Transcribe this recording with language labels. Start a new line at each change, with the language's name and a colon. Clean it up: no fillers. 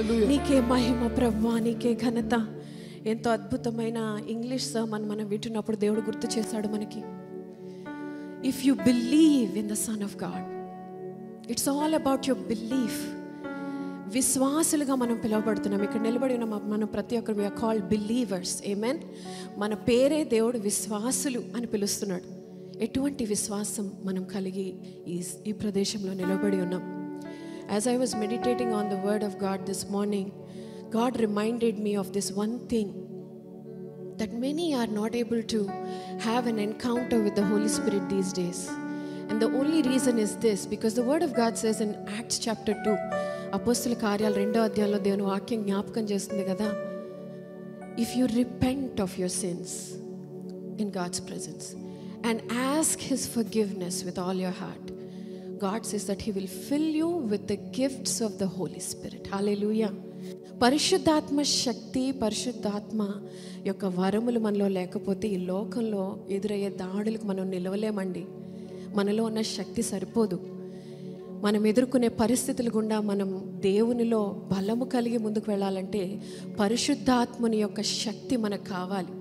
Telugu: నీకే మహిమ ప్రభువా, నీకే ఘనత. ఎంతో అద్భుతమైన ఇంగ్లీష్ సర్మన్ మనం వింటున్నప్పుడు దేవుడు గుర్తు చేశాడు మనకి,
English: If you believe in the son of God, it's all about your belief.
Telugu: విశ్వాసులుగా మనం పిలువబడుతున్నాం. ఇక్కడ నిలబడి ఉన్న మనం ప్రతి ఒక్కరు
English: We are called believers.
Telugu: ఆమేన్. మన పేరే దేవుడు విశ్వాసులు అని పిలుస్తున్నాడు. ఎటువంటి విశ్వాసం మనం కలిగి ఈ ప్రదేశంలో నిలబడి ఉన్నాం.
English: As I was meditating on the word of God this morning, God reminded me of this one thing, that many are not able to have an encounter with the Holy Spirit these days. And the only reason is this, because the word of God says in Acts chapter 2,
Telugu: అపోస్తల కార్యాలు 2వ అధ్యాయంలో దేవుని వాక్యం జ్ఞాపకం చేస్తుంది కదా,
English: if you repent of your sins in God's presence and ask his forgiveness with all your heart, God says that he will fill you with the gifts of the Holy Spirit. Hallelujah.
Telugu: పరిశుద్ధాత్మ శక్తి, పరిశుద్ధాత్మ యొక్క వరములు మనలో లేకపోతే ఈ లోకంలో ఎదురయ్యే దాడులకు మనం నిలవలేమండి. మనలో ఉన్న శక్తి సరిపోదు. మనం ఎదుర్కొనే పరిస్థితుల గుండా మనం దేవునిలో బలము కలిగి ముందుకు వెళ్ళాలంటే పరిశుద్ధాత్మని యొక్క శక్తి మనకు కావాలి.